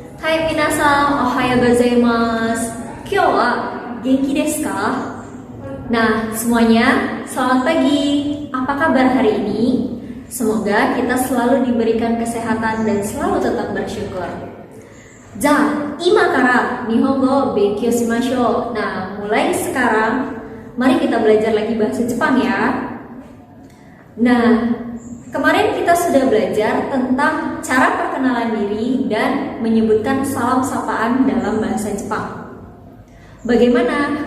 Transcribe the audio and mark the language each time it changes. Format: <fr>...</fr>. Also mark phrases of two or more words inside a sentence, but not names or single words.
<ja>はい、みなさん、おはようございます。今日は元気ですか?</ja> <id>Nah, semuanya, selamat pagi. Apa kabar hari ini? Semoga kita selalu diberikan kesehatan dan selalu tetap bersyukur.</id> <ja>じゃ、今から日本語勉強しましょう.</ja> <id>Nah, mulai sekarang, mari kita belajar lagi bahasa Jepang ya. Nah, kemarin kita sudah belajar tentang cara perkenalan diri dan menyebutkan salam sapaan dalam bahasa Jepang. Bagaimana?</id>